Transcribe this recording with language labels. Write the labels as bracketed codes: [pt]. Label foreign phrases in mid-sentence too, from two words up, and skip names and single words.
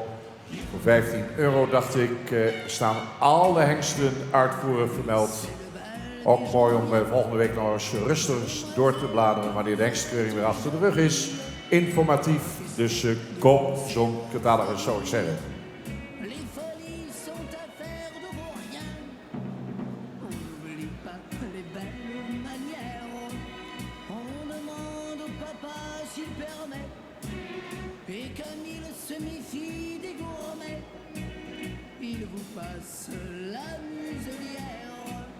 [nl] Voor €15 dacht ik staan alle hengsten uitvoerig vermeld. Ook mooi om volgende week nog eens rustig door te bladeren wanneer de hengstkeuring weer achter de rug is. Informatief, dus koop zo'n catalogus zou ik zeggen. [fr] Les folies sont affaires de vaurien. On n'oublie pas les belles manières. On demande au papa s'il permet. Et comme il se méfie des gourmets, il vous passe la muselière.